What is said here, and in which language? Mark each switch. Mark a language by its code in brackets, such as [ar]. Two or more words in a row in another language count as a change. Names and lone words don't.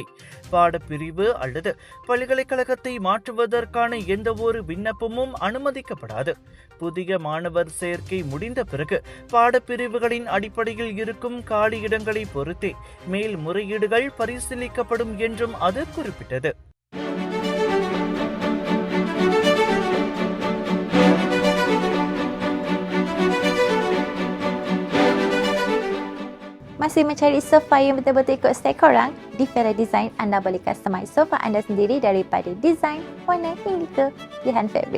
[ta] பாடப்பிரிவு அல்லது பல்கலைக்கழகத்தை மாற்றுவதற்கான எந்த ஒரு விண்ணப்பமும் அனுமதிக்கப்படாது. புதிய மாணவர் சேர்க்கை முடிந்த பிறகு பாடப்பிரிவுகளின் அடிப்படையில் இருக்கும் காலியிடங்களை பொறுத்தே மேல்முறையீடுகள் பரிசீலிக்கப்படும் என்றும் அது குறிப்பிட்டது. [ms] Masih mencari sofa yang betul-betul ikut style korang? Di Fera Design, anda boleh customize sofa anda sendiri daripada design, warna hingga ke pilihan fabrik.